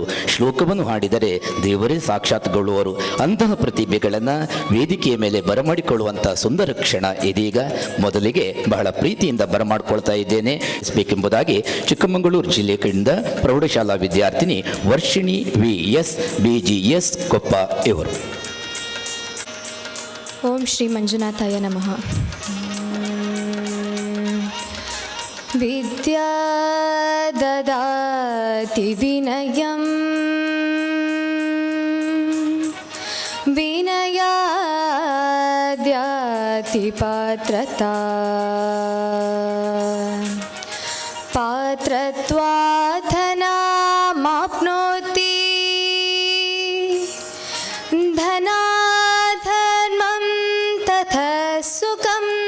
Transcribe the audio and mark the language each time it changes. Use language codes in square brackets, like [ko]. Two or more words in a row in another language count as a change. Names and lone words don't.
[kn] ಶ್ಲೋಕವನ್ನು ಹಾಡಿದರೆ ದೇವರೇ ಸಾಕ್ಷಾತ್ಗೊಳ್ಳುವರು. ಅಂತಹ ಪ್ರತಿಭೆಗಳನ್ನು ವೇದಿಕೆಯ ಮೇಲೆ ಬರಮಾಡಿಕೊಳ್ಳುವಂಥ ಸುಂದರ ಕ್ಷಣ ಇದೀಗ. ಮೊದಲಿಗೆ ಬಹಳ ಪ್ರೀತಿಯಿಂದ ಬರಮಾಡಿಕೊಳ್ತಾ ಇದ್ದೇನೆ ಬೇಕೆಂಬುದಾಗಿ ಚಿಕ್ಕಮಗಳೂರು ಜಿಲ್ಲೆಯಿಂದ ಪ್ರೌಢಶಾಲಾ ವಿದ್ಯಾರ್ಥಿನಿ ವರ್ಷಿಣಿ VS BGS ಕೊಪ್ಪ ಇವರು. [sa] ಓಂ ಶ್ರೀ ಮಂಜುನಾಥಾಯ ನಮಃ. ವಿದ್ಯಾ ದದಾತಿ ವಿನಯಂ ವಿನಯಾದ್ಯಾತಿ ಪಾತ್ರತಾ ಪಾತ್ರತ್ವಾಧನಮಾಪ್ನೋತಿ ಧನಾಧರ್ಮಂ ತಥಾ ಸುಖಂ